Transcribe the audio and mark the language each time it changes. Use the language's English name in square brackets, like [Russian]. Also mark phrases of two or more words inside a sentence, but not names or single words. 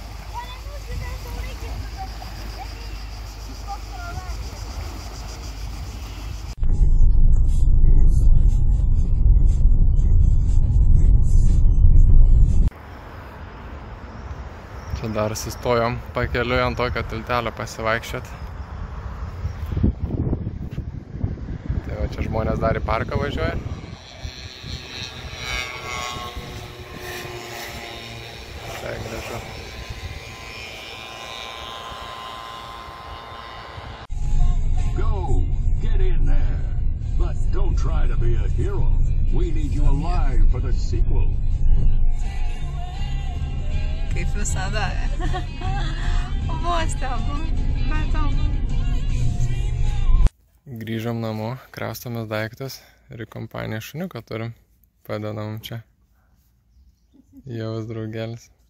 [Lithuanian] Čia dar sustojom pakeliui ant tokio tiltelio pasivaikščiot. Tai va čia žmonės dar į parką važiuoja. Tai gražu. [English] Go! Get in there! But don't try to be a hero. We need you alive for the sequel. [Lithuanian] Kaip visada. Vos abu, bet abu. Grįžom namo, kraustomės daiktus ir į kompaniją šuniuką turim. Padedam čia. Jaus draugelis.